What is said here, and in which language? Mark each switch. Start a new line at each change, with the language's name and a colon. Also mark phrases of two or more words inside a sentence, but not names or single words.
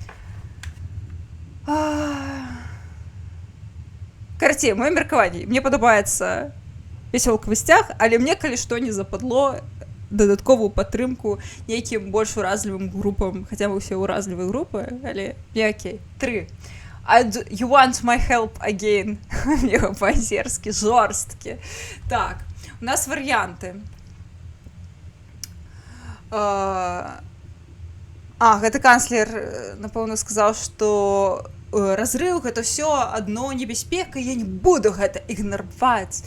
Belarusian: Карацей, моё меркаванне. Мне падабаецца вясёлкавы сцяг, але мне, калі што, не западло дадатковую падтрымку нейкім больш уразлівым групам, хаця бы ўсе ўразлівыя групы, але не окей. 3.
English: You want my help again.
Belarusian: Мега па-азерскі, жорсткі. Так. У нас варыянты. Гэты канцлер, напэўна, сказаў, што разрыў гэта ўсё адно небяспека, я не буду гэта ігнараваць.